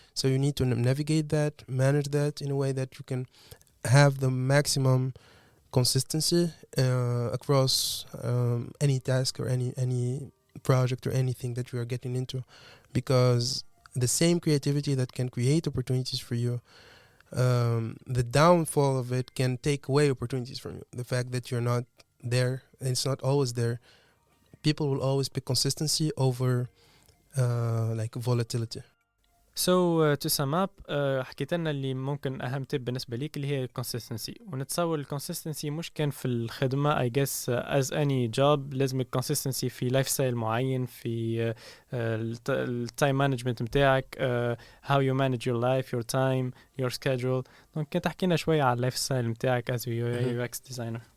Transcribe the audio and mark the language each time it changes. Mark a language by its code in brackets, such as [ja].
[en] So you need to navigate that, manage that in a way that you can have the maximum consistency across any task or any project or anything that you are getting into, because the same creativity that can create opportunities for you, the downfall of it can take away opportunities from you. The fact that you're not there, and it's not always there. People will always pick consistency over like volatility. So to sum up, [ar] حكيت لنا اللي ممكن أهم تip بالنسبة ليك اللي هي consistency. ونتصور consistency مش كان في الخدمة. [en] I guess as any job [ar] لازمك [en] consistency [ar] في lifestyle معين, في [en] time management [ar] متاعك, [en] how you manage your life, your time, your schedule. [fr] Donc [ar] كنت تحكينا شوية على lifestyle متاعك [en] as a UX designer.